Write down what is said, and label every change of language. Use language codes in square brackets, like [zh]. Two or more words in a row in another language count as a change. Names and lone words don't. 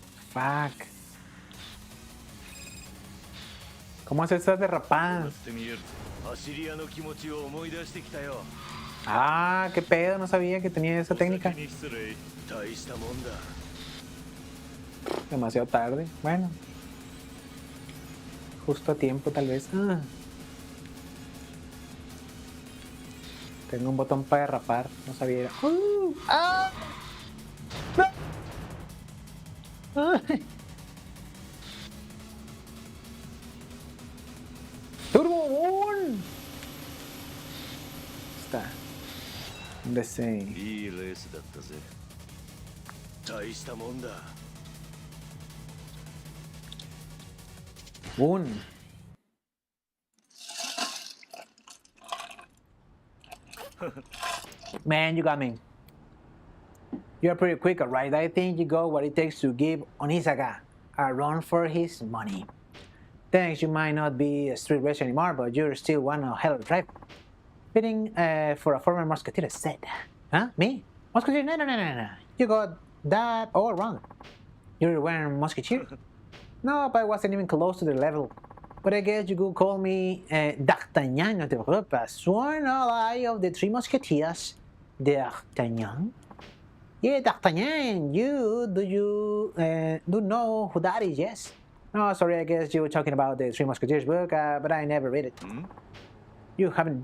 [es] Fuck. ¿Cómo hacer estas derrapadas? [ja] ってみる走り屋の気持ちを思い出してきたよ [es] Ah, qué pedo, no sabía que tenía esa técnica. [ja] お先に失礼大したもんだ [es] Demasiado tarde. Bueno. Justo a tiempo, tal vez. Tengo un botón para derrapar. No sabía. ¡Ah! ¡Ay! ¡Turbo Boom! Está. Deseo. [ja] いいレースだったぜ大したもんだ [en] Boom. Man, you got me. You're pretty quick, alright? I think you got what it takes to give Onisaga a run for his money. Thanks, you might not be a street racer anymore, but you're still one hell of a driver. Fitting for a former musketeer said. Huh? Me? Musketeer? No. You got that all wrong. You were a musketeer? No, but I wasn't even close to the level. But I guess you could call me D'Artagnan, [es] no te preocupes. [en] Sworn ally of the Three Musketeers. D'Artagnan? Yeah, D'Artagnan. Do you know who that is, yes? No, sorry, I guess you were talking about the Three Musketeers book, but I never read it. You haven't.